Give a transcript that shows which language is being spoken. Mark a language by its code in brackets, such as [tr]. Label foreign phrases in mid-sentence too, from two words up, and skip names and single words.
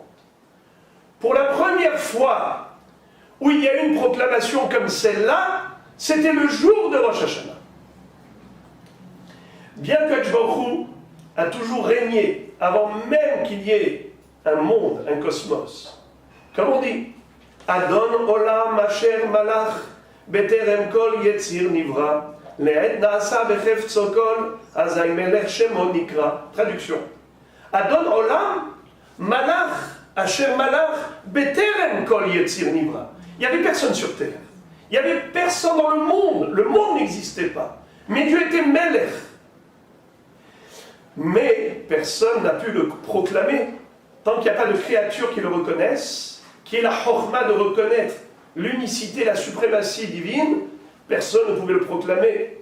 [fr] Pour la première fois où il y a eu une proclamation comme celle-là, c'était le jour de Rosh Hashanah. Bien que Baruch Hu a toujours régné avant même qu'il y ait un monde, un cosmos. Comme on dit, [he] אדון עולם אשר מלך בטרם כל יציר נברא לעת נעשה בחפצו כל אזי מלך שמו נקרא. [fr] Traduction. [he] אדון עולם מלך אשר מלך בטרם כל יציר נברא. [fr] Il n'y avait personne sur terre. Il n'y avait personne dans le monde. Le monde n'existait pas. Mais Dieu était Melech. Mais personne n'a pu le proclamer tant qu'il n'y a pas de créature qui le reconnaisse, qui ait la chorma de reconnaître l'unicité, la suprématie divine, personne ne pouvait le proclamer.